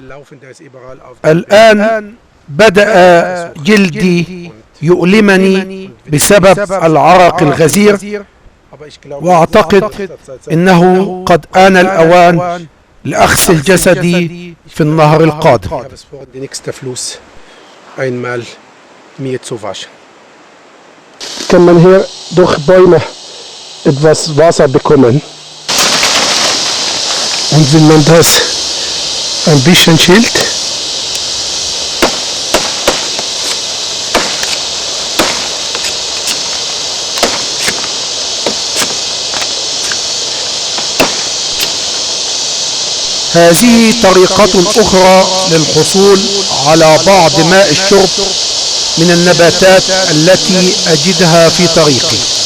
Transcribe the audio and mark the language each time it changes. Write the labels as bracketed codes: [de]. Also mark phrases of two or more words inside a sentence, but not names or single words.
[ar] الآن بدأ جلدي يؤلمني بسبب العرق الغزير، وأعتقد إنه قد آن الأوان لأغسل جسدي في النهر القادم. [de] Kann man hier durch Bäume etwas Wasser bekommen. Und wenn man das ein bisschen schält, [ar] هذه طريقة أخرى للحصول على بعض ماء الشرب من النباتات التي أجدها في طريقي.